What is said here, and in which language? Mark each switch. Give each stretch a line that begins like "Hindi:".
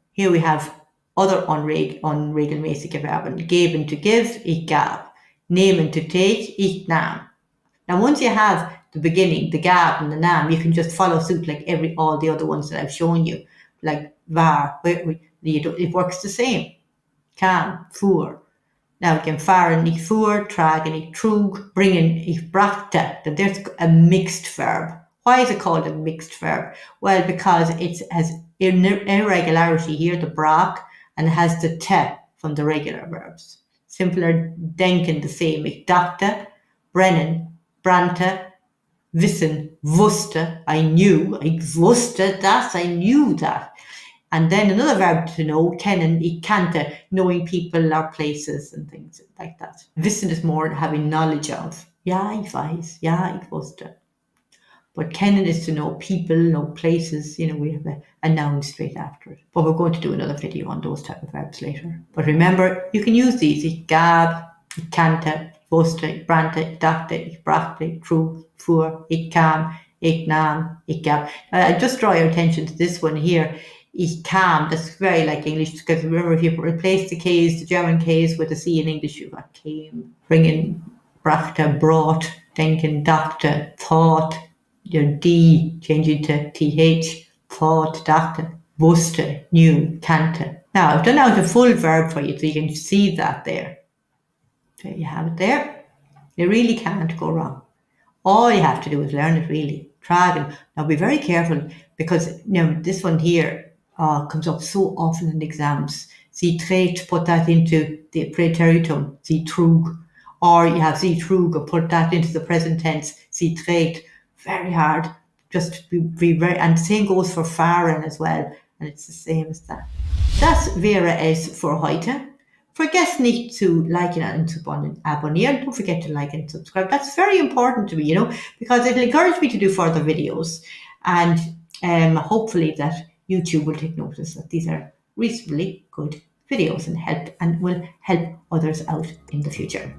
English: Here we have other
German: unregelmäßige Verben. Geben, to give, ich gab. Nehmen, to take, ich nahm.
English: Now, once you have the beginning, the gab and the nahm, you can just follow suit like all the other ones that I've shown you. Like war, it works the same. Kam, fuhr. Now again,
German: fahren, ich fuhr, tragen, ich trug, bringen, ich brachte.
English: Then there's a mixed verb. Why is it called a mixed verb? Well, because it has irregularity here, the brach, and it has the te from the regular verbs. Simpler, denken, the same.
German: Ich dachte, brennen, brannte, wissen, wusste,
English: I knew,
German: ich wusste das,
English: I knew that. And then another verb to know, kennen, ich kannte, knowing people or places and things like that. Wissen is more having knowledge of.
German: Ja, ich weiß, ja, ich wusste.
English: But kennen is to know people, know places, we have a noun straight after it. But we're going to do another video on those type of verbs later. But remember, you can use these.
German: Ich gab, ich kannte, ich wusste, ich brannte, ich dachte, ich brachte, ich trug, fuhr, ich kam, ich nahm, ich gab.
English: I just draw your attention to this one here. Ich kam, that's very like English, because remember, if you replace the K's, the German K's with a C in English, you've got came, bringen, brachte, brought, denken, dachte, thought, your D changing to TH, thought, dachte, wusste, knew, kannte. Now, I've done out a full verb for you, so you can see that there. There you have it there. You really can't go wrong. All you have to do is learn it really. Tragen. Now be very careful because this one here comes up so often in exams.
German: Sie trägt,
English: put that into the Präteritum,
German: sie trug.
English: Or you have
German: sie trug,
English: put that into the present tense,
German: sie trägt.
English: Very hard. Just be very, and the same goes for fahren as well. And it's the same as that.
German: Das wäre es für heute. Vergesst nicht zu liken
English: and to
German: abonnieren.
English: Don't forget to like and subscribe. That's very important to me, because it'll encourage me to do further videos. And hopefully that YouTube will take notice that these are reasonably good videos and will help others out in the future.